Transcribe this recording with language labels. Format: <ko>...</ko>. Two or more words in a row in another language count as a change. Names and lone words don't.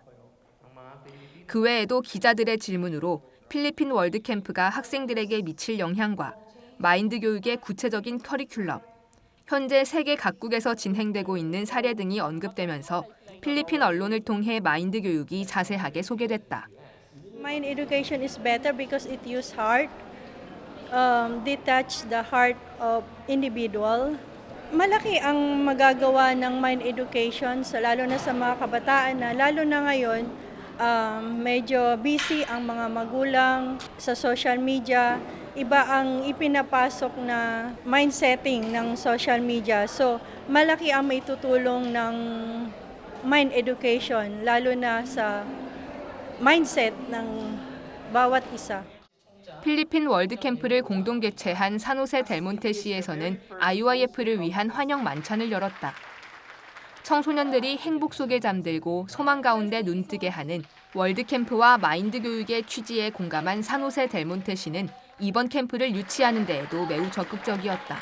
<ko>그 외에도 기자들의 질문으로 필리핀 월드캠프가 학생들에게 미칠 영향과 마인드 교육의 구체적인 커리큘럼, 현재 세계 각국에서 진행되고 있는 사례 등이 언급되면서 필리핀 언론을 통해 마인드 교육이 자세하게 소개됐다.</ko> <en>Mind education is better because it use heart, detach the heart of individual.</en> <tl>Malaki ang magagawa ng</tl> <en>mind education,</en> <tl>lalo na sa mga kabataan na lalo na ngayon, medyo busy ang mga magulang sa</tl> <en>social media.</en> <tl>Iba ang ipinapasok na mindsetting ng</tl> <en>social media.</en> <tl>So, malaki ang may tutulong ng</tl> <en>mind education,</en> <tl>lalo na sa mindset ng bawat isa.</tl> <ko>필리핀 월드캠프를 공동 개최한 산호세 델몬테시에서는 IYF를 위한 환영 만찬을 열었다. 청소년들이 행복 속에 잠들고 소망 가운데 눈뜨게 하는 월드캠프와 마인드 교육의 취지에 공감한 산호세 델몬테시는 이번 캠프를 유치하는 데에도 매우 적극적이었다.</ko>